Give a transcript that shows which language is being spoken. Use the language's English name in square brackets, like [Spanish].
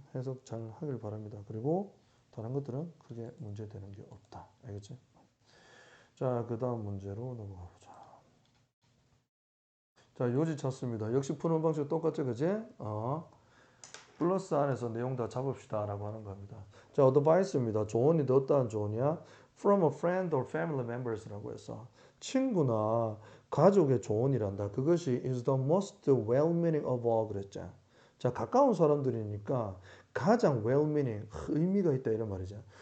[Korean] 해석 잘 하길 바랍니다. 그리고 다른 것들은 크게 문제되는 게 없다. 알겠지? 자, 그 다음 문제로 넘어가 보자. 자, 요지 찾습니다. 역시 푸는 방식 똑같죠, 그지? 플러스 안에서 내용 다 잡읍시다 라고 하는 겁니다. 자, advice입니다. 조언이 어떠한 조언이야? [English] From a friend or family members [Korean] 라고 해서 친구나 가족의 조언이란다. 그것이 [English] is the most well-meaning of all [Korean] 그랬죠. 자, 가까운 사람들이니까 가장 well-meaning, 의미가 있다 이런 말이죠.